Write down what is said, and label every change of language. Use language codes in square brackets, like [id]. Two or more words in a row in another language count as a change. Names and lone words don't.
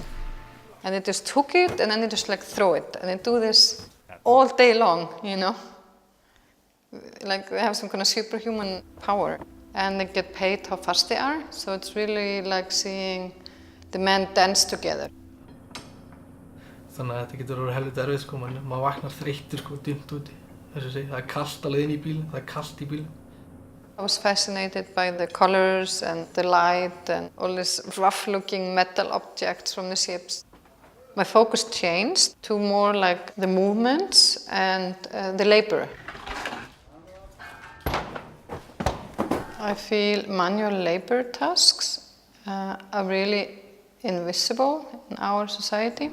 [en] And they just hook it and then they just like throw it. And they do this all day long, you know. Like they have some kind of superhuman power. And they get paid how fast they are. So it's really like seeing the men dance together. [is] Þannig að þetta getur verið helviti erfið sko, maður vaknar þreyttur sko, dimmt úti. Þess að segja, það kalt alveg inn í bílinn, það kalt í bílinn. [en] I was fascinated by the colors and the light and all these rough-looking metal objects from the ships. My focus changed to more like the movements and the labor. I feel manual labor tasks are really invisible in our society.